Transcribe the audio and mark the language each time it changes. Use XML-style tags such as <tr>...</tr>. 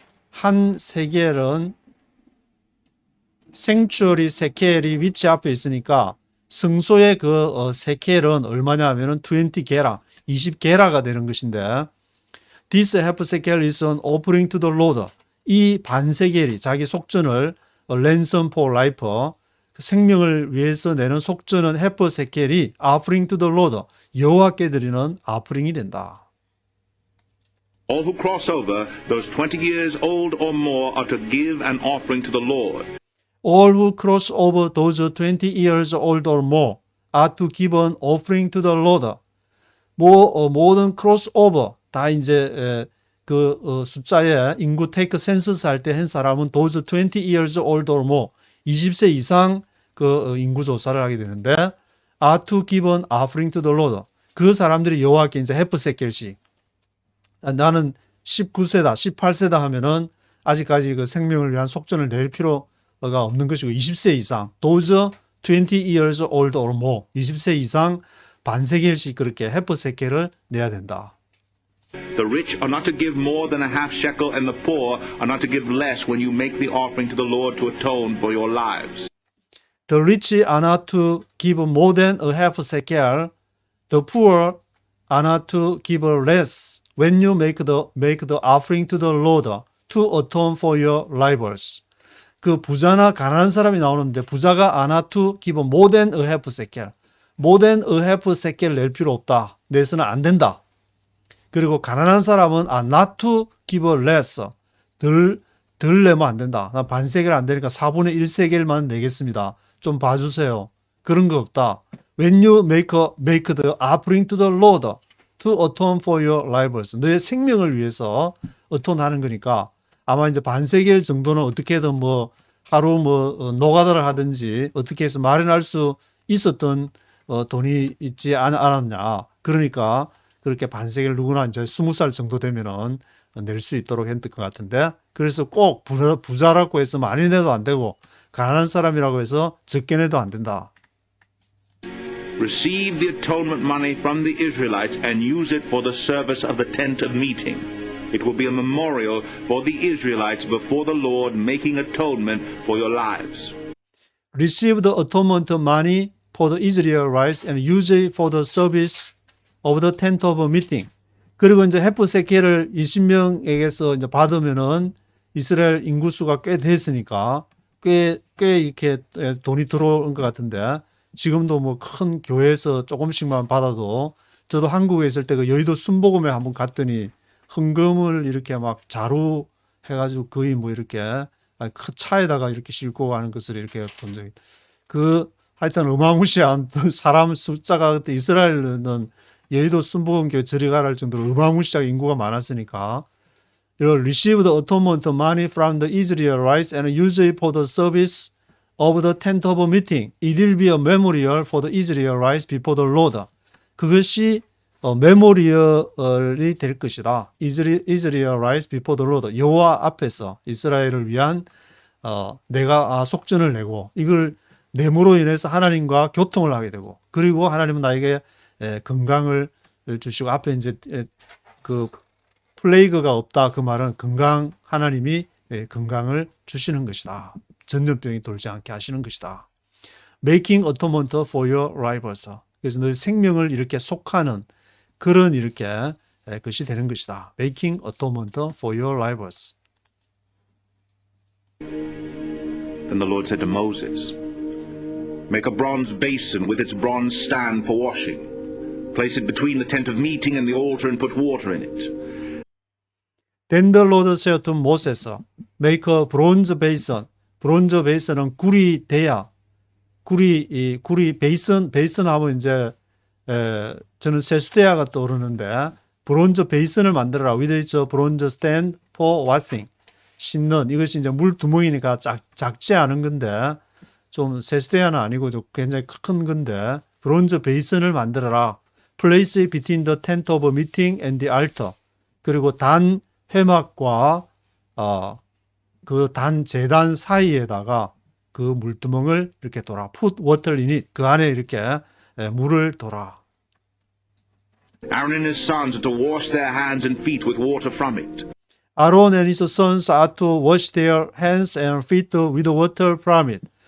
<ko>한 세겔은 생추어리 세켈이 위치 앞에 있으니까 성소의 그 세켈은 얼마냐 하면은 20게라, 20게라가 되는 것인데</ko> <en>This half shekel is an offering to the Lord.</en> <ko>이 반세겔이 자기 속전을</ko> <en>ransom for life,</en> <ko>생명을 위해서 내는 속전은 half shekel이</ko> <en>offering to the Lord,</en> <ko>여호와께 드리는 offering 된다.</ko> <en>All who cross over, those 20 years old or more, are to give an offering to the Lord. All who cross over those 20 years old or more are to give an offering to the Lord.</en> <ko>모든 crossover 다 이제 숫자에 인구</ko> <en>take census</en> <ko>할 때 한 사람은</ko> <en>those 20 years old or more</en> <ko>20세 이상 그 인구 조사를 하게 되는데</ko> <en>are to give an offering to the Lord.</en> <ko>그 사람들이 여호와께 이제 half shekel씩 나는 19세다, 18세다 하면은 아직까지 그 생명을 위한 속전을 낼 필요가 없는 것이고 20세 이상,</ko> <en>those 20 years old or more,</en> <ko>20세 이상 반세겔씩 그렇게 half shekel을 내야 된다.</ko> <en>The rich are not to give more than a half shekel, and the poor are not to give less when you make the offering to the Lord to atone for your lives. The rich are not to give more than a half shekel. The poor are not to give less when you make the offering to the Lord to atone for your lives.</en> <ko>그 부자나 가난한 사람이 나오는데 부자가</ko> <en>are not to give more than a half shekel. more than a half shekel</en> <ko>낼 필요 없다. 내서는 안 된다. 그리고 가난한 사람은</ko> <en>are not to give less.</en> <ko>덜 내면 안 된다. 나 반세겔 안 되니까 4분의 1세겔만 내겠습니다. 좀 봐주세요. 그런 거 없다.</ko> <en>When you make the offering to the Lord to atone for your lives.</en> <ko>너의 생명을 위해서 어톤하는 거니까 아마 이제 반세겔 정도는 어떻게든 뭐 하루 노가다를 하든지 어떻게 해서 마련할 수 있었던 돈이 있지 않았냐. 그러니까 그렇게 반세겔 누구나 이제 20살 정도 되면은 낼 수 있도록 했던 것 같은데 그래서 꼭 부자라고 해서 많이 내도 안 되고 가난한 사람이라고 해서 적게 내도 안 된다.</ko> <en>Receive the atonement money from the Israelites and use it for the service of the tent of meeting. It will be a memorial for the Israelites before the Lord, making atonement for your lives. Receive the atonement money for the Israelites and use it for the service of the tent of meeting.</en> <ko>그리고 이제 half shekel을 20명에게서 이제 받으면은 이스라엘 인구수가 꽤 됐으니까 꽤 이렇게 돈이 들어온 것 같은데 지금도 뭐 큰 교회에서 조금씩만 받아도 저도 한국에 있을 때 그 여의도 순복음에 한번 갔더니 헌금을 이렇게 막 자루 해가지고 거의 뭐 이렇게 큰 차에다가 이렇게 싣고 가는 것을 이렇게 본 적이 하여튼 어마무시한 사람 숫자가 그때 이스라엘은 여의도 순복음교회 저리 가라 할 정도로 어마무시하게 인구가 많았으니까</ko> <en>receive the atonement money from the Israelites and use it for the service of the tent of meeting. It will be a memorial for the Israelites before the Lord.</en> <ko>그것이 메모리얼이 될 것이다.</ko> <en>Israelites before the Lord.</en> <ko>여호와 앞에서 이스라엘을 위한 내가 속전을 내고 이걸 내므로 인해서 하나님과 교통을 하게 되고 그리고 하나님은 나에게 건강을 주시고 앞에 이제 그 플레이그가 없다 그 말은 건강 하나님이 건강을 주시는 것이다. 전염병이 돌지 않게 하시는 것이다.</ko> <en>Making atonement for your rivals.</en> <ko>그래서 너희 생명을 이렇게 속하는 그런 이렇게 것이 되는 것이다.</ko> <en>Making atonement for your rivals. Then the Lord said to Moses, Make a bronze basin with its bronze stand for washing. Place it between the tent of meeting and the altar and put water in it. Then the Lord said to Moses, Make a bronze basin.</en> <ko>브론즈 베이스는 구리 대야. 구리 베이슨 하면 이제 저는 세수대야가 떠오르는데 브론즈 베이슨을 만들어라.</ko> <en>With its bronze stand for washing.</en> <ko>씻는 이것이 이제 물 두멍이니까 작지 않은 건데 좀 세수대야는 아니고 좀 굉장히 큰 건데 브론즈 베이슨을 만들어라.</ko> <en>Place it between the tent of meeting and the altar.</en> <ko>그리고 단 회막과 그 단 제단 사이에다가 그 물두멍을 이렇게 둬라.</ko> <en>Put water in it.</en> <ko>그 안에 이렇게 물을 둬라.</ko> <en>Aaron and his sons are to wash their hands and feet with water from it. Aaron and his sons are to wash their hands and feet with water from it.</en>